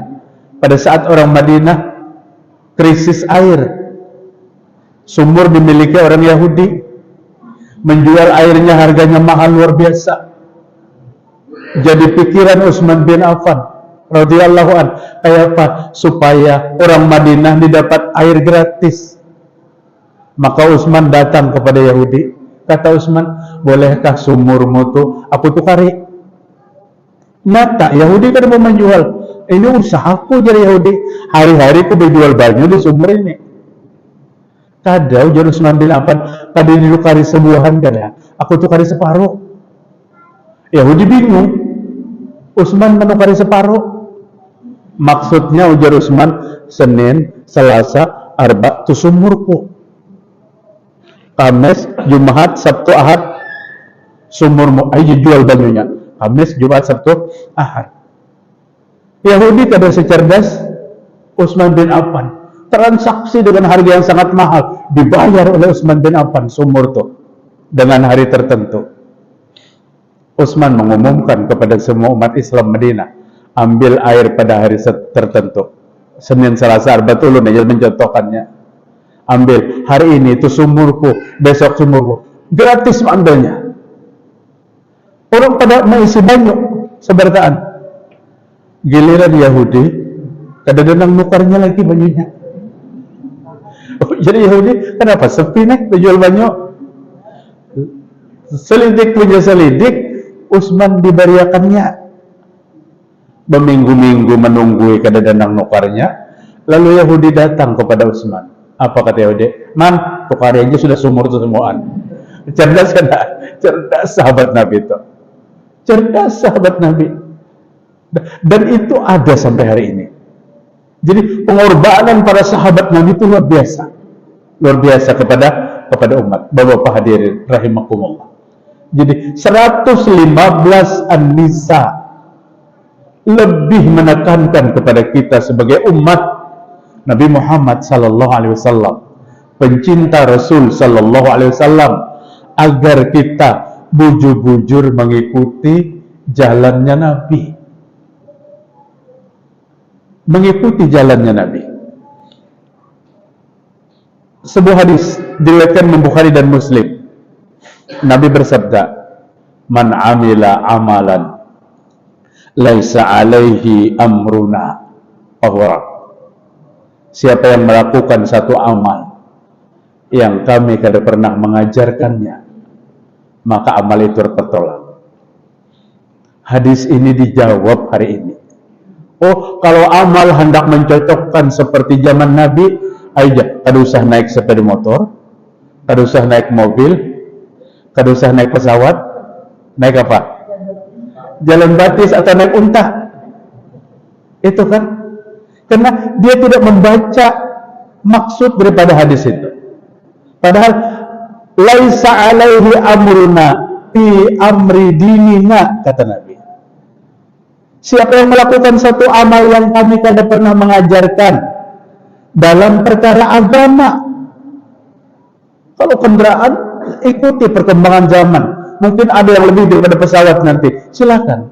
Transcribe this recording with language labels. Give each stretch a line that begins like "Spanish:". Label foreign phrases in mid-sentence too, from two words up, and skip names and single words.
Indonesian: Pada saat orang Madinah krisis air, sumur dimiliki orang Yahudi, menjual airnya harganya mahal luar biasa. Jadi pikiran Utsman bin Affan
Arabic: رضي الله عن,
Indonesian: kayak apa supaya orang Madinah didapat air gratis. Maka Utsman datang kepada Yahudi, kata Utsman, bolehkah sumurmu tuh aku tukari? Mata Yahudi kan mau menjual, ini usahaku jadi Yahudi, hari-hari aku berjual banyu di sumur ini. Kadang ujar Utsman bin Affan, tadi ditukari sebuahan kan ya, aku tukari separuh. Yahudi bingung, Utsman menukari separuh. Maksudnya ujar Utsman, Senin, Selasa, Arba itu sumurku. Kamis, Jumat, Sabtu, Ahad sumurmu, ayo jual banyunya. Kamis, Jumat, Sabtu, Ahad. Yahudi tidak secerdas Utsman bin Affan. Transaksi dengan harga yang sangat mahal, dibayar oleh Utsman bin Affan sumur itu dengan hari tertentu. Utsman mengumumkan kepada semua umat Islam Madinah, ambil air pada hari tertentu. Senin, Selasa, Arba ulun aja mencontohkannya. Ambil hari ini itu sumurku, besok sumurku, gratis ambilnya. Orang pada mengisi banyu sebertaan. Giliran Yahudi, kadang-kadang nukarnya lagi banyunya. Jadi Yahudi kenapa sepi nih jual banyu? Selidik punya selidik, Utsman diberiakannya. Berminggu-minggu menunggu kadang-kadang nukarnya. Lalu Yahudi datang kepada Utsman. Apa kata Yahudi? Man, tukari aja sudah sumur itu semuaan. Cerdas kan? Cerdas sahabat Nabi itu. Cerdas sahabat Nabi. Dan itu ada sampai hari ini. Jadi pengorbanan para sahabat Nabi itu luar biasa. Luar biasa kepada umat. Bapak-bapak hadirin rahimakumullah. Jadi 115 An-Nisa lebih menekankan kepada kita sebagai umat Nabi Muhammad
Arabic: صلى الله عليه وسلم,
Indonesian: pencinta Rasul
Arabic: صلى الله عليه وسلم,
Indonesian: agar kita bujur-bujur mengikuti jalannya Nabi. Mengikuti jalannya Nabi. Sebuah hadis diriwayatkan Imam Bukhari dan Muslim. Nabi bersabda,
Arabic: "من عمل عملا ليس عليه أمرنا فهو."
Indonesian: Siapa yang melakukan satu amal yang kami tidak pernah mengajarkannya, maka amal itu tertolak. Hadis ini dijawab hari ini. Oh, kalau amal hendak mencocokkan seperti zaman Nabi, aja,
Banjar: kada usah
Indonesian: naik sepeda motor,
Banjar: kada usah
Indonesian: naik mobil,
Banjar: kada usah
Indonesian: naik pesawat, naik apa? Jalan batis atau naik unta. Itu kan? Karena dia tidak membaca maksud daripada hadis itu.
Arabic: Padahal ليس عليه أمرنا في أمر ديننا,
Indonesian: kata Nabi. Siapa yang melakukan satu amal yang kami tidak pernah mengajarkan dalam perkara agama. Kalau kendaraan, ikuti perkembangan zaman. Mungkin ada yang lebih daripada pesawat nanti, silakan.